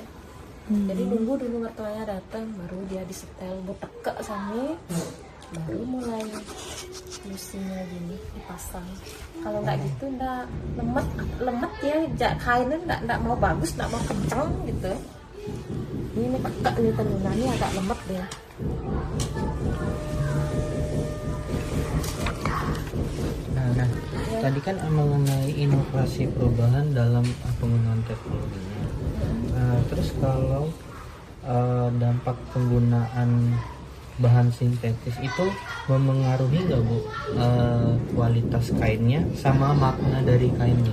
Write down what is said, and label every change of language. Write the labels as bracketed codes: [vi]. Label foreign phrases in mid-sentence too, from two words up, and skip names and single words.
[id] Jadi nunggu dulu mertuanya datang, baru dia disetel, teke sama, baru mulai lusinya gini dipasang. Kalau nggak gitu nggak lemet ya, kainnya nggak mau bagus, nggak mau kenceng gitu. Ini teke nih tenunannya agak lemet dia. Nah, tadi kan mengenai inovasi perubahan dalam penggunaan teknologinya. Terus kalau dampak penggunaan bahan sintetis itu memengaruhi nggak Bu kualitas kainnya sama makna dari kainnya?